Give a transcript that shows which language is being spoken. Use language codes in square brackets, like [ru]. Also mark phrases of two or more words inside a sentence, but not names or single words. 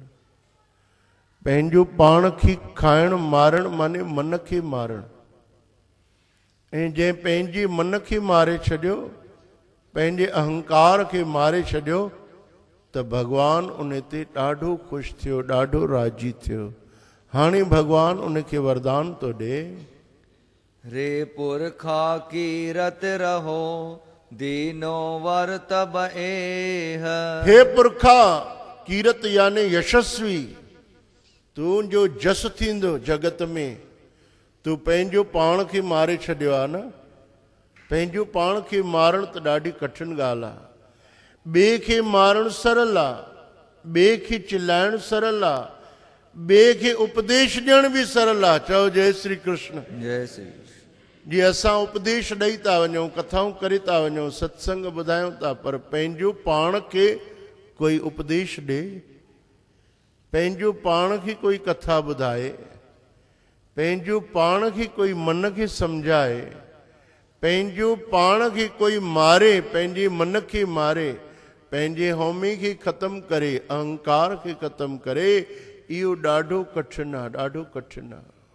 [sd] पंहिंजो पाण खे खाइण मारण माने मन खे मारणु। ऐं जंहिं पंहिंजे मन खे मारे छॾियो, पंहिंजे अहंकार खे मारे छॾियो, त भगवान उन ते ॾाढो ख़ुशि थियो, ॾाढो राज़ी थियो। हाणे भगवान उनखे वरदान थो ॾे। रे पुरखा कीरत रहो, दीनो वर तब एह। हे पुरखा, कीरत यानी यशस्वी, तुंहिंजो जस थींदो जगत में। तूं पंहिंजो पाण खे मारे छॾियो आहे न। पंहिंजो पाण खे मारणु त ॾाढी कठिन ॻाल्हि आहे। ॿिए खे मारणु सरल आहे, ॿिए खे चिलाइणु सरल आहे, ॿिए खे उपदेश ॾियण बि सरल आहे। चओ [hi] जय श्री कृष्ण। जय श्री कृष्ण। [sd] जीअं असां उपदेश ॾेई था वञूं, कथाऊं करे था वञूं, सत्संग ॿुधायूं था, पर पंहिंजो पाण खे कोई उपदेश ॾे, पंहिंजो पाण खे कोई कथा ॿुधाए, पंहिंजो पाण खे कोई मन खे सम्झाए, पंहिंजो पाण खे कोई मारे, पंहिंजे मन खे मारे, पंहिंजे हौमे खे ख़त्म करे, अहंकार खे ख़त्म करे, इहो ॾाढो कठिन आहे, ॾाढो कठिन आहे।